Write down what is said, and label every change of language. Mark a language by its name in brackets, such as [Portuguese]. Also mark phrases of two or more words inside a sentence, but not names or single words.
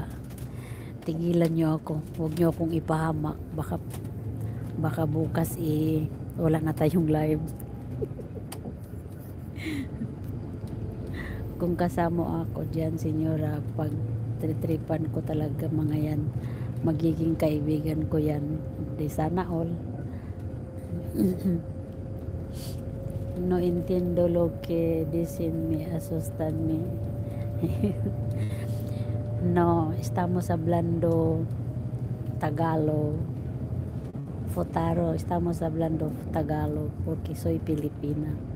[Filipino] Tigilan nyo ako, huwag nyo akong ipahamak, baka bukas wala na tayong live. Kung kasama ako dyan, senyora, pag tritripan ko talaga mga yan, magiging kaibigan ko yan. Di sana all. [Spanish] No entiendo lo que dicen, me asustan me. No, estamos hablando Tagalog. Potaro, estamos hablando Tagalog porque soy Pilipina.